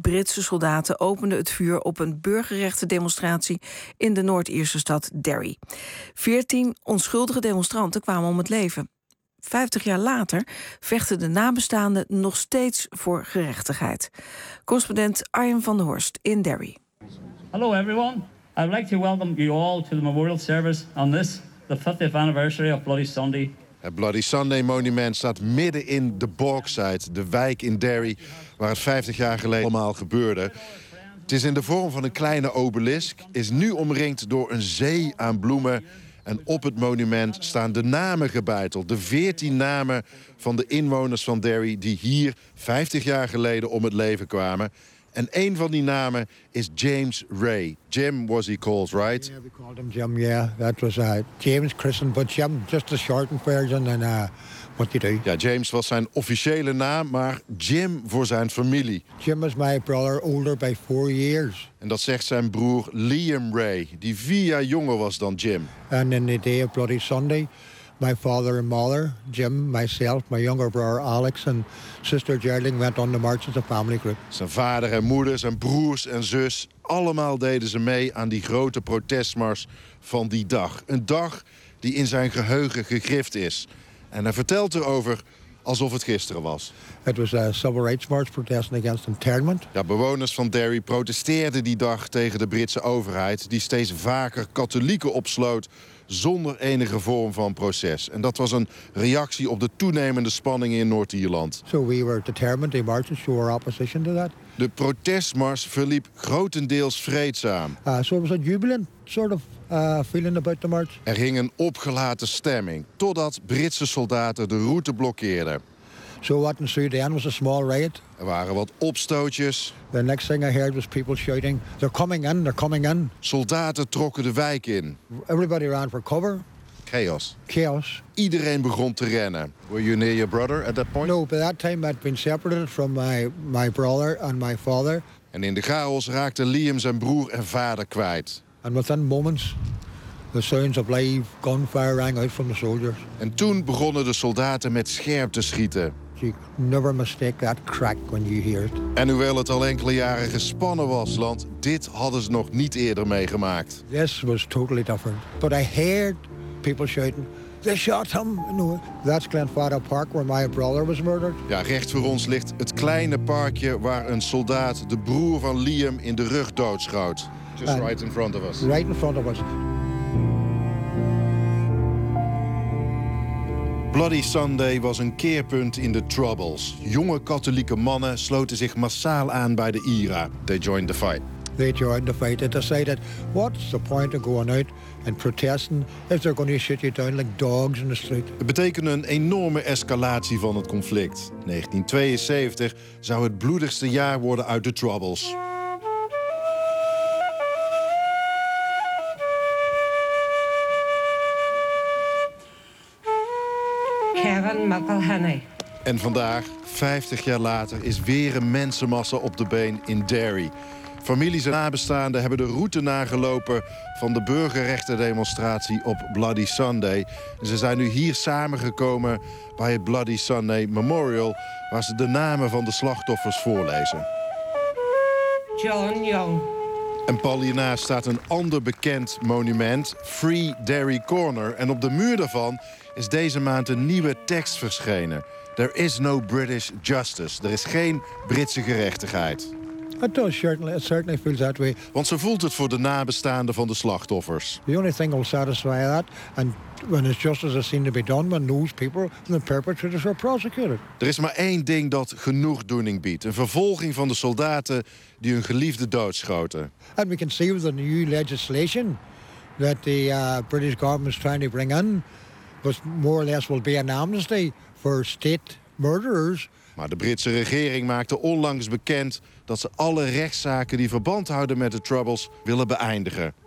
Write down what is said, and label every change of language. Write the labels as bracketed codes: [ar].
[nl] Britse soldaten openden het vuur op een burgerrechtendemonstratie in de Noord-Ierse stad Derry. 14 onschuldige demonstranten kwamen om het leven. 50 jaar later vechten de nabestaanden nog steeds voor gerechtigheid. Correspondent Arjen van der Horst in Derry. [en] Hello everyone. I would like to welcome you all to the memorial service on this, the 50th anniversary of Bloody Sunday. [nl] Het Bloody Sunday monument staat midden in de Borgside, de wijk in Derry, waar het 50 jaar geleden allemaal gebeurde. Het is in de vorm van een kleine obelisk, is nu omringd door een zee aan bloemen. En op het monument staan de namen gebeiteld. De 14 namen van de inwoners van Derry die hier 50 jaar geleden om het leven kwamen. En een van die namen is James Ray. [en] Jim was he called, right? Yeah, we called him Jim, yeah. That was James christened, but Jim, just the shortened version. And what did he do? [nl] Ja, James was zijn officiële naam, maar Jim voor zijn familie. [en] Jim is my brother, older by 4 years. [nl] En dat zegt zijn broer Liam Ray, die 4 jaar jonger was dan Jim. [en] And in the day of Bloody Sunday, my father and mother, Jim, myself, my younger brother Alex and sister Geraldine went on the march as a family group. [nl] Zijn vader en moeder, zijn broers en zus, allemaal deden ze mee aan die grote protestmars van die dag. Een dag die in zijn geheugen gegrift is. En hij vertelt erover alsof het gisteren was. [en] It was a civil rights march protesting against internment. [nl] Ja, bewoners van Derry protesteerden die dag tegen de Britse overheid, die steeds vaker katholieken opsloot zonder enige vorm van proces. En dat was een reactie op de toenemende spanningen in Noord-Ierland. [en] So we were determined to march and show our opposition to that. [nl] De protestmars verliep grotendeels vreedzaam. [en] So it was a jubilant sort of feeling about the march. [nl] Er hing een opgelaten stemming, totdat Britse soldaten de route blokkeerden. [en] So what in Sudan was a small riot. [nl] Er waren wat opstootjes. [en] The next thing I heard was people shouting, they're coming in, they're coming in. [nl] Soldaten trokken de wijk in. [en] Everybody ran for cover. Chaos. [nl] Chaos. Iedereen begon te rennen. [en] Were you near your brother at that point? No, by that time I'd been separated from my brother and my father. [nl] En in de chaos raakten Liam zijn broer en vader kwijt. [en] And within moments, the sounds of live gunfire rang out from the soldiers. [nl] En toen begonnen de soldaten met scherp te schieten. [en] You never mistake that crack when you hear it. [nl] En hoewel het al enkele jaren gespannen was, land, dit hadden ze nog niet eerder meegemaakt. [en] This was totally different. But I heard people shouting, they shot him. No, that's Glenfada Park where my brother was murdered. [nl] Ja, recht voor ons ligt het kleine parkje waar een soldaat de broer van Liam in de rug doodschoot. [en] Just right in front of us. Right in front of us. [nl] Bloody Sunday was een keerpunt in de troubles. Jonge katholieke mannen sloten zich massaal aan bij de IRA. [en] They joined the fight. They joined the fight and decided, what's the point of going out and protesting if they're going to shoot you down like dogs in the street? [nl] Het betekende een enorme escalatie van het conflict. 1972 zou het bloedigste jaar worden uit de troubles. En vandaag, 50 jaar later, is weer een mensenmassa op de been in Derry. Families en nabestaanden hebben de route nagelopen van de burgerrechtendemonstratie op Bloody Sunday. En ze zijn nu hier samengekomen bij het Bloody Sunday Memorial, waar ze de namen van de slachtoffers voorlezen. John Young. En pal hiernaast staat een ander bekend monument, Free Derry Corner. En op de muur daarvan is deze maand een nieuwe tekst verschenen. [en] There is no British justice. [nl] Er is geen Britse gerechtigheid. [en] It does certainly, it certainly feels that way. [nl] Want ze voelt het voor de nabestaanden van de slachtoffers. [en] The only thing will satisfy that, and when it's justice is seen to be done, when those people and the perpetrators are prosecuted. [nl] Er is maar één ding dat genoegdoening biedt: een vervolging van de soldaten die hun geliefde doodschoten. [en] And we can see with the new legislation that the British government is trying to bring in, was more or less will be an amnesty for state murderers. [nl] Maar de Britse regering maakte onlangs bekend dat ze alle rechtszaken die verband houden met de troubles willen beëindigen.